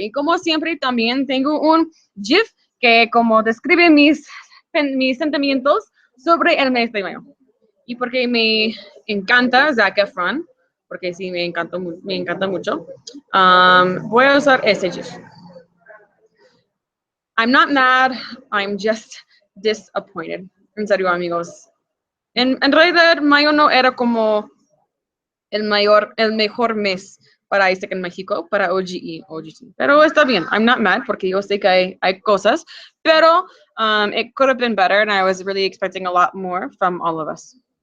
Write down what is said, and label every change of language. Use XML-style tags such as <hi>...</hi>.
<es>Y como siempre también tengo un GIF que como describe mis sentimientos sobre el mes de mayo. Y porque me encanta Zac Efron, porque sí me encanta mucho, voy a usar ese GIF.</es> <en>I'm not mad, I'm just disappointed.</en> <es>En serio, amigos. En realidad, mayo no era como el mejor mes para Isaac en México, para oGE. Pero está bien,</es> <en>I'm not mad,</en> <es>porque yo sé que hay cosas, pero</es> <en>it could have been better, and I was really expecting a lot more from all of us.</en>